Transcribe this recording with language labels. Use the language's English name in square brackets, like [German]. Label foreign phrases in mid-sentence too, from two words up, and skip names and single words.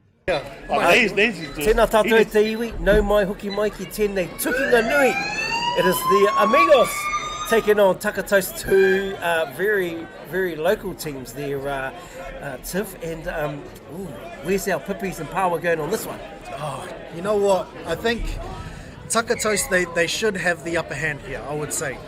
[Māori] Tēnā tātou te iwi, nau mai hoki mai ki tēnei tukinga nui. [English] It is the Amigos taking on Takatoast, two very, very local teams there, Tiff. And where's our Pippies and Power going on this one? Oh, you know what? I think Takatoast, they should have the upper hand here, I would say.